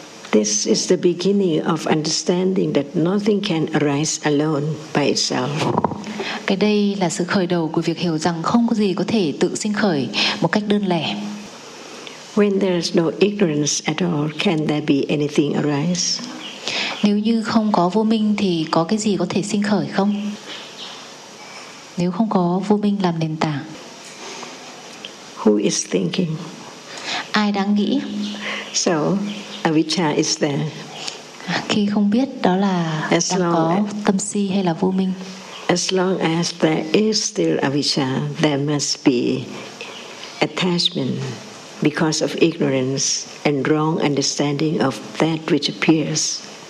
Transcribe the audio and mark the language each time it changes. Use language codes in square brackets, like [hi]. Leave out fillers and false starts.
[en] This is the beginning of understanding that nothing can arise alone by itself. [vi] Cái đây là sự khởi đầu của việc hiểu rằng không có gì có thể tự sinh khởi một cách đơn lẻ. [en] When there is no ignorance at all, can there be anything arise? [vi] Nếu như không có vô minh thì có cái gì có thể sinh khởi không? Nếu không có vô minh làm nền tảng. [en] Who is thinking? [vi] Ai đang nghĩ? [en] So, avijja is there. [vi] Khi không biết đó là as đang long có tâm si hay là vô minh. [en] As long as there is still avijja, there must be attachment because of ignorance and wrong understanding of that which appears.